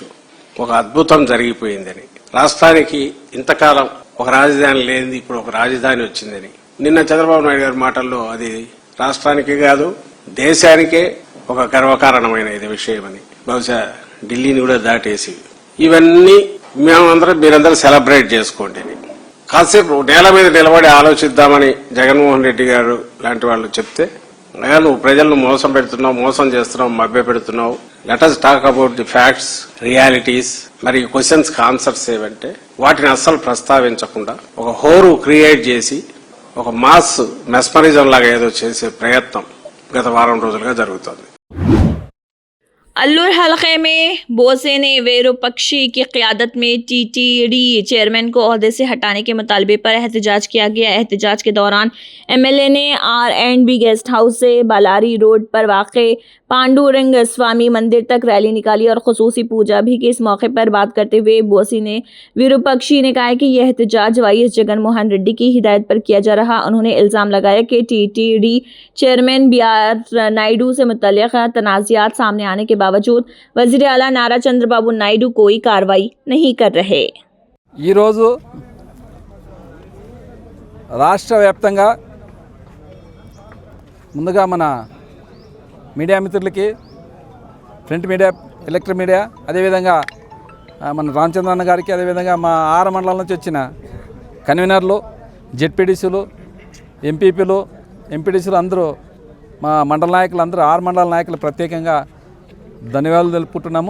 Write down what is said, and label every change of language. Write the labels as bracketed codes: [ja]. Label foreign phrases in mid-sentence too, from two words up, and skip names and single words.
[te] ఒక అద్భుతం జరిగిపోయిందని, రాష్ట్రానికి ఇంతకాలం ఒక రాజధాని లేనిది ఇప్పుడు ఒక రాజధాని వచ్చిందని నిన్న చంద్రబాబు నాయుడు గారి మాటల్లో అది రాష్ట్రానికి కాదు దేశానికే ఒక గర్వకారణమైన ఇది విషయమని, బహుశా ఢిల్లీని కూడా దాటేసి ఇవన్నీ మీరందరూ సెలబ్రేట్ చేసుకోండి అని కాసేపు నేల మీద నిలబడి ఆలోచిద్దామని జగన్మోహన్ రెడ్డి గారు లాంటి వాళ్ళు చెప్తే, నువ్వు ప్రజలను మోసం చేస్తున్నావు, మభ్య పెడుతున్నావు. [en] let us talk about the facts, realities. [te] మరి క్వశ్చన్స్ కి ఆన్సర్స్ ఏవంటే వాటిని అస్సలు ప్రస్తావించకుండా ఒక హోరు క్రియేట్ చేసి ఒక [en] mass mesmerism [te] లాగా ఏదో చేసే ప్రయత్నం గత వారం రోజులుగా జరుగుతోంది. [ur] الور حلقے میں بوسے نے ویروپکشی کی قیادت میں ٹی ٹی ڈی چیئرمین کو عہدے سے ہٹانے کے مطالبے پر احتجاج کیا گیا. احتجاج کے دوران ایم ایل اے نے R&B [en] guest house [ur] سے بلاری روڈ پر واقع پانڈورنگ سوامی مندر تک ریلی نکالی اور خصوصی پوجا بھی کی. اس موقع پر بات کرتے ہوئے بوسی نے ویروپکشی نے کہا کہ یہ احتجاج وائی ایس جگن موہن ریڈی کی ہدایت پر کیا جا رہا. انہوں نے الزام لگایا کہ ٹی ٹی ڈی چیئرمین BR نائیڈو سے متعلق تنازعات سامنے آنے کے باوجود وزیر اعلیٰ نارا چندرابابو نائیڈو کوئی کارروائی نہیں کر رہے. [te] ఈ రోజు రాష్ట్ర వ్యాప్తంగా ముందుగా మన మీడియా మిత్రులకి, [en] print media, electric media, [te] అదేవిధంగా మన రామచంద్రన్న గారికి, అదేవిధంగా మా 6 మండలాల నుంచి వచ్చిన కన్వీనర్లు, జెడ్పీటీసీలు, ఎంపీటీసీలు అందరూ, మా మండల నాయకులు అందరూ, 6 మండల నాయకులు ప్రత్యేకంగా ధన్యవాదాలు తెలుపుకుంటున్నాము.